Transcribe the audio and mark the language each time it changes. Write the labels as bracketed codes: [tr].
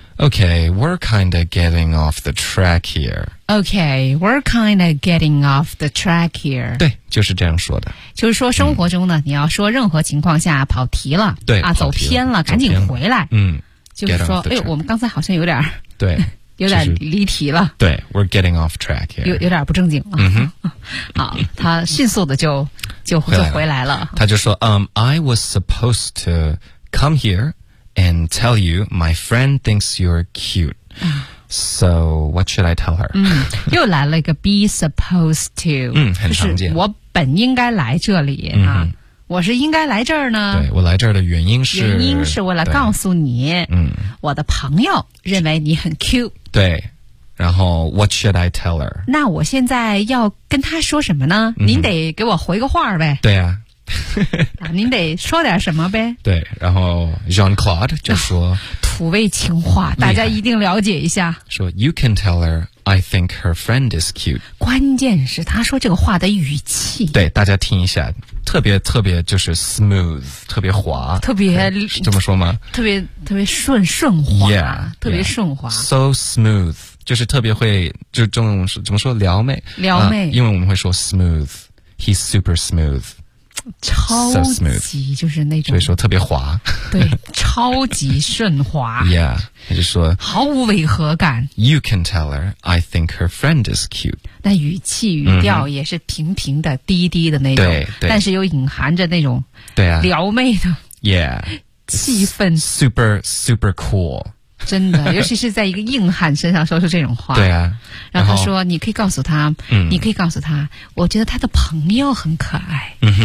[en] OK, we're kind of getting off the track here. OK, we're kind of getting off the track here. [zh] 对，就是这样说的。就是说生活中呢，你要说任何情况下跑题了，对，啊，走偏了，赶紧回来。嗯，就是说，哎，我们刚才好像有点，对，有点离题了。对， [en] we're getting off track here. [zh] 有点不正经了。嗯哼。好，他迅速的就回来了。他就说， [en] I was supposed to come here. And tell you, my friend thinks you're cute. So, what should I tell her? [zh] 嗯，又来了一个 [en] be supposed to. [zh] 嗯，很常见。就是我本应该来这里、啊、我是应该来这儿呢。对，我来这儿的原因是。原因是为了告诉你，我的朋友认为你很 cute。对。然后 [en] what should I tell her? [zh] 那我现在要跟她说什么呢、您得给我回个话呗。对啊。啊、您得说点什么呗，对，然后 Jean-Claude 就说、土味情话，大家一定了解一下，说 [en] You can tell her I think her friend is cute, [zh] 关键是他说这个话的语气，对，大家听一下，特别特别就是 smooth, 特别滑，特别这么说吗，特别特别顺滑 [en] yeah, [zh] 特别顺滑 [en] yeah, So smooth, [zh] 就是特别会，就中文是怎么说，撩妹、啊、因为我们会说 [en] smooth, he's super smooth So smooth, [zh] 就是那种，所以说特别滑，对，超级顺滑。 [en] Yeah, [zh] 他就说毫无违和感。 [en] You can tell her I think her friend is cute. [zh] 那语气语调也是平平的、低低的那种，对，但是又隐含着那种对啊撩妹的 [en] yeah [zh] 气氛 [en] super super cool. [zh] 真的，尤其是在一个硬汉身上说出这种话，对啊。然后他说，你可以告诉他、你可以告诉他，我觉得他的朋友很可爱。